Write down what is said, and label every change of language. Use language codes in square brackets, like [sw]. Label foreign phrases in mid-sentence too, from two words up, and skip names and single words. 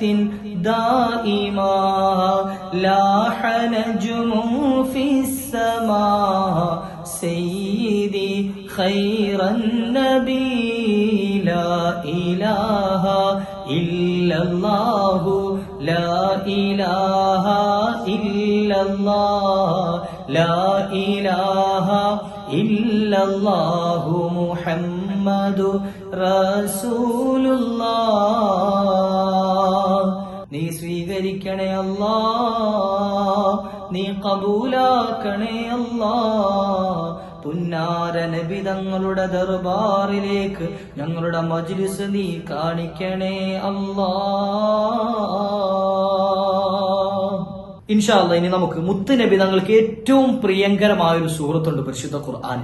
[ar] دائما لاح نجم في السماء سيدي خير النبي لا إله إلا الله لا إله إلا الله لا إله إلا الله محمد رسول [ml] الله നീ സ്വീകരിക്കണേ അല്ലാ നീ കബൂലാക്കണേ അല്ലാ പുന്നാര നബി തങ്ങളുടെ ദർബാറിലേക്ക് ഞങ്ങളുടെ മജ്ലിസ് നീ കാണിക്കണേ അല്ലാ. [ar] إن شاء الله [ml] ഇനി നമുക്ക് മുത്ത് നബി തങ്ങൾക്ക് ഏറ്റവും പ്രിയങ്കരമായ ഒരു സൂറത്തുണ്ട് പരിശുദ്ധ ഖുർആനിൽ.